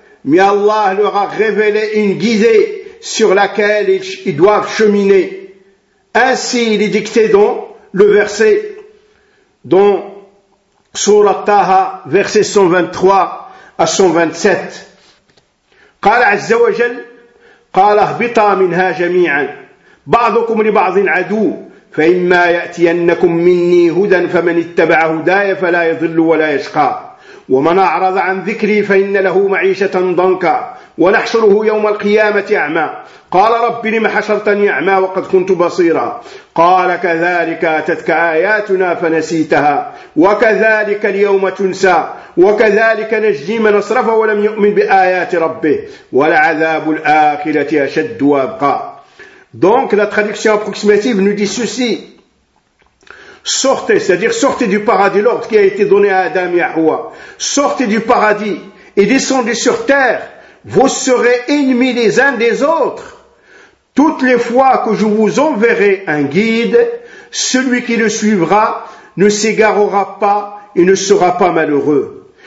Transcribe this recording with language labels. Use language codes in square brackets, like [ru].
[fr] Mais Allah leur a révélé une guidée sur laquelle ils doivent cheminer. Ainsi, il est dicté dans le verset dans Surah Taha, verset 123 à 127. [ar] قال عز وجل قال اهبطا منها جميعا بعضكم لبعض عدو فإما يأتينكم مني هدى فمن اتبع هداي فلا يضل ولا يشقى ومن أعرض عن ذكري فإن له معيشة ضنكا ونحشره يوم القيامة أعمى قال رب لم حشرتني أعمى وقد كنت بصيرا قال كذلك أتتك آياتنا فنسيتها وكذلك اليوم تنسى وكذلك نجزي من أسرف ولم يؤمن بآيات ربه ولعذاب الآخرة أشد وأبقى. [fr] Donc la traduction approximative nous dit ceci. Sortez, c'est-à-dire sortez du paradis, l'ordre qui a été donné à Adam et à Hawa. Sortez du paradis et descendez sur terre. Vous serez ennemis les uns des autres. Toutes les fois que je vous enverrai un guide, celui qui le suivra ne s'égarera pas et ne sera pas malheureux.